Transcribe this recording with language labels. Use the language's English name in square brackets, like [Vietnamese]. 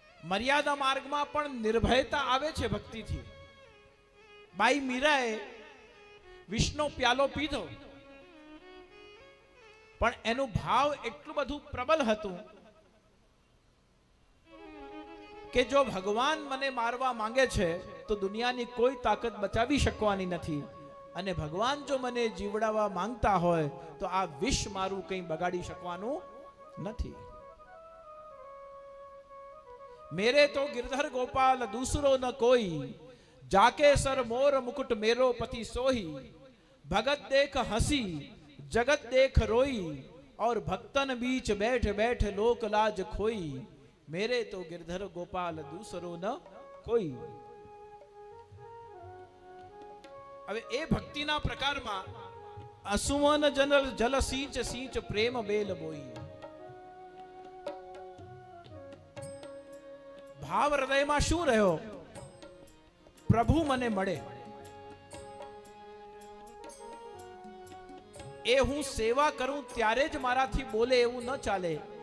[Gujarati] મર્યાદા માર્ગમાં પણ નિર્ભયતા આવે છે ભક્તિથી. બાઈ મીરાએ વિષનો પ્યાલો પીધો, પણ એનું ભાવ એટલું બધું પ્રબલ હતું કે જો ભગવાન મને મારવા માંગે છે તો દુનિયાની કોઈ તાકાત બચાવી શકવાની નથી. અને ભગવાન જો મને જીવડાવવા માંગતા હોય તો આ વિષ મારું કંઈ બગાડી શકવાનું નથી. [Hindi] मेरे तो गिरधर गोपाल दूसरो न कोई, जाके सर मोर मुकुट मेरो पति सोही. भगत देख हंसी जगत देख रोई, और भक्तन बीच बैठ बैठ लोक लाज खोई. मेरे तो गिरधर गोपाल दूसरो न कोई. [Gujarati] હવે એ ભક્તિના પ્રકારમાં [Hindi] અસુમન જલ સિંચ સિંચ પ્રેમ બેલ બોઈ. [Gujarati] ભાવ હૃદયમાં શું રહ્યો? પ્રભુ મને મળે, એ હું સેવા કરું ત્યારે જ મારાથી બોલે એવું ન ચાલે.